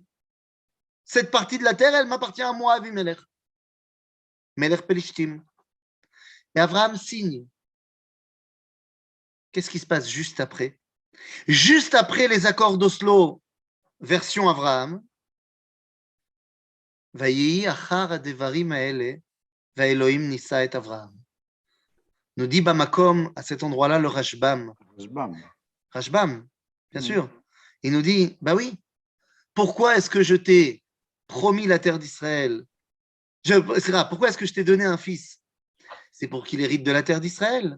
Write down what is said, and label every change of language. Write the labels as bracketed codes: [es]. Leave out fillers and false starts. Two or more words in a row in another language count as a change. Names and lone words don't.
[fr] Cette partie de la terre, elle m'appartient à moi, Avimelech. [he] מלך פלשתים. [fr] Et Abraham signe. Qu'est-ce qui se passe juste après? Juste après les accords d'Oslo, version Abraham, [he] ויהי אחר הדברים האלה והאלהים נסה את אברהם. [fr] Nous dit Bamakom, à cet endroit-là, le Rashbam. Rashbam, bien sûr. Il nous dit, bah oui, pourquoi est-ce que je t'ai promis la terre d'Israël? Pourquoi est-ce que je t'ai donné un fils? C'est pour qu'il hérite de la terre d'Israël.